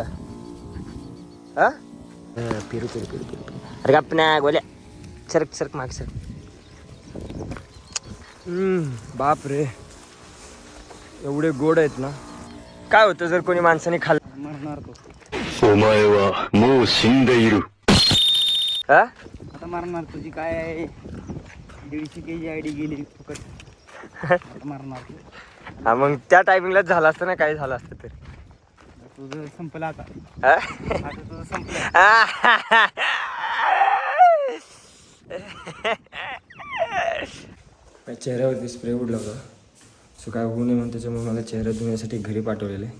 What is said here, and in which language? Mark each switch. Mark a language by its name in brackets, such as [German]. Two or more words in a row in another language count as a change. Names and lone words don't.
[Marathi] हा पेरू पेरू पेरू पेरू. अरे गप्पना गोल्या, सरक सरक माग सरक. बाप रे एवढे गोड आहेत ना. काय होतं जर कोणी माणसाने खाल्लं. मरणार तो. [Japanese] お前はもう死んでいる。 [Marathi] हा आता मारणार तुझी काय आहे 150 kg आयडी गेली फुकट आता मारणार तू. हा मग त्या टायमिंगलाच झालं असतं ना, काय झालं असतं तर. तुझं संपलं आता हा? आता तुझं संपलं. माझ्या चेहऱ्यावरती स्प्रे उडला होता, सो काय होऊ नये म्हणून त्याच्यामुळे मला चेहरा धुण्यासाठी घरी पाठवलेलं आहे.